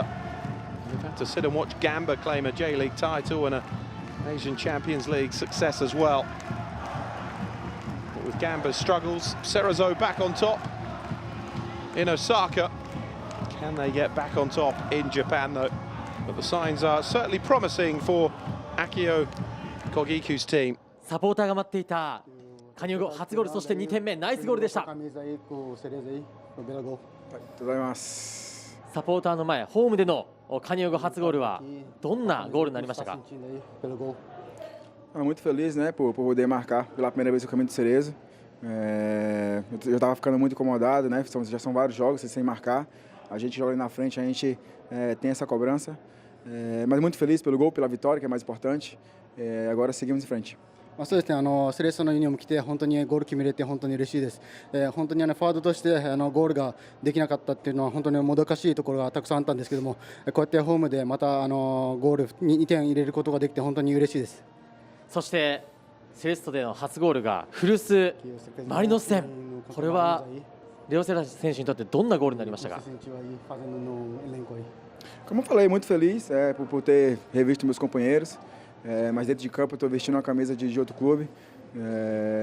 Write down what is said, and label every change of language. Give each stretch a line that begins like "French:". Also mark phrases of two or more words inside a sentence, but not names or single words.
English: They've had to sit and watch Gamba claim a J-League title and an Asian Champions League success as well. But with Gamba's struggles, Cerezo back on top in Osaka. Can they get back on top in Japan though? But the signs are certainly promising for Akio Kogiku's team.
Japanese: サポーターが待っていた加入後初ゴール、そして2点目、ナイスゴールでした。ありがとうございます。サポーターの前、ホームでの加入後初ゴールはどんなゴールになりましたか？
Portuguese: Muito feliz, né, por poder marcar pela primeira vez o caminho do Cerezo. Eu estava ficando muito incomodado, né? Já são vários jogos sem marcar. A gente joga ali na frente, a gente tem essa cobrança. Mas muito feliz pelo gol, pela vitória, que é mais importante. Agora seguimos em frente.
Japanese: そうですね、セレッソのユニフォーム着て本当にゴール決めれて本当に嬉しいです。本当にフォワードとしてゴールができなかったっていうのは本当にもどかしいところがたくさんあったんですけども、こうやってホームでまたゴール2点入れることができて本当に嬉しいです。そしてセレッソでの初ゴールが古巣マリノス戦、これはレオセラ選手にとってどんなゴールになりましたか？
Portuguese: Como eu falei, muito feliz por ter revisto meus companheiros. Mas dentro de campo eu estou vestindo uma camisa de outro clube.